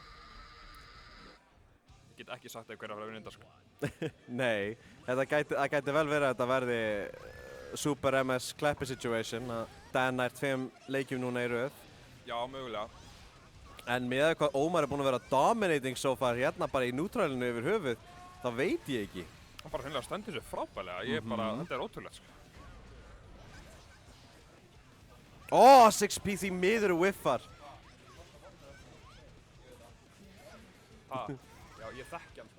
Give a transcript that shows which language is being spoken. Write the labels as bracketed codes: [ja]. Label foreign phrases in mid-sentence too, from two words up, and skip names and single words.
[is] Ég get ekki sagt hverja fyrir að vinna undan, sko. Nei, það gæti vel verið að þetta verði [en] Super MS Kleppi situation. [is] Að Dan nær 2 leikjum núna í röð. Já, mögulega. En með hvað Ómar er búinn að vera [en] dominating so far [is] hérna bara í neutralinu yfir höfuð, þá veit ég ekki. Hann bara hreinlega stendur sér frábælega. Ég bara, þetta er ótrúlegt, sko. 6P því miður whiffar. Já, ég þekki hann, sko.